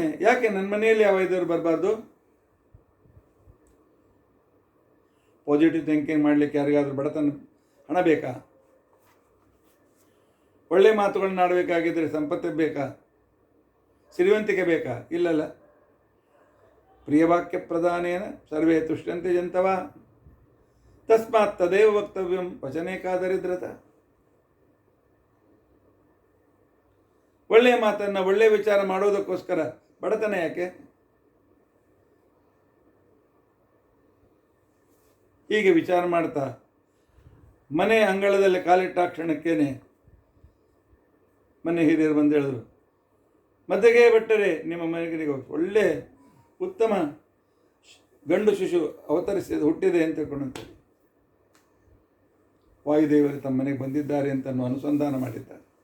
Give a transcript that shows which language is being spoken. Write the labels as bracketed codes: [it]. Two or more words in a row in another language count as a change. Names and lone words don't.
[kn] ಯಾಕೆ ನನ್ನ ಮನೆಯಲ್ಲಿ ಆ ವಾಯುದೇವರು ಬರಬಾರ್ದು? [en] positive thinking [kn] ಮಾಡಲಿಕ್ಕೆ ಯಾರಿಗಾದ್ರೂ ಬಡತನ ಹಣ ಬೇಕಾ? ಒಳ್ಳೆ ಮಾತುಗಳನ್ನ ಆಡಬೇಕಾಗಿದ್ದರೆ ಸಂಪತ್ತು ಬೇಕಾ? ಸಿರಿವಂತಿಕೆ ಬೇಕಾ? ಇಲ್ಲಲ್ಲ. [sa] ಪ್ರಿಯವಾಕ್ಯ ಪ್ರಧಾನೇನ ಸರ್ವೇ ತುಷ್ಯಂತೆ ಜಂತವ ತಸ್ಮಾತ್ ತದೇವ ವಕ್ತವ್ಯಂ ವಚನೇಕಾದರಿದ್ರತ. [kn] ಒಳ್ಳೆಯ ಮಾತನ್ನು, ಒಳ್ಳೆಯ ವಿಚಾರ ಮಾಡೋದಕ್ಕೋಸ್ಕರ ಬಡತನ ಯಾಕೆ? ಹೀಗೆ ವಿಚಾರ ಮಾಡ್ತಾ ಮನೆ ಅಂಗಳದಲ್ಲಿ ಕಾಲಿಟ್ಟ ಕ್ಷಣಕ್ಕೇನೆ ಮನೆ ಹಿರಿಯರು ಬಂದು ಹೇಳಿದ್ರು, ಮದ್ದಗೆ ಭಟ್ಟರೆ ನಿಮ್ಮ ಮನೆಗೆ ಒಳ್ಳೆ ಉತ್ತಮ ಗಂಡು ಶಿಶು ಹುಟ್ಟಿದೆ ಅಂತ ತಿಳ್ಕೊಂಡಂತೆ ವಾಯುದೇವರು ತಮ್ಮ ಮನೆಗೆ ಬಂದಿದ್ದಾರೆ ಅಂತ ಅನುಸಂಧಾನ ಮಾಡಿದ್ದಾರೆ.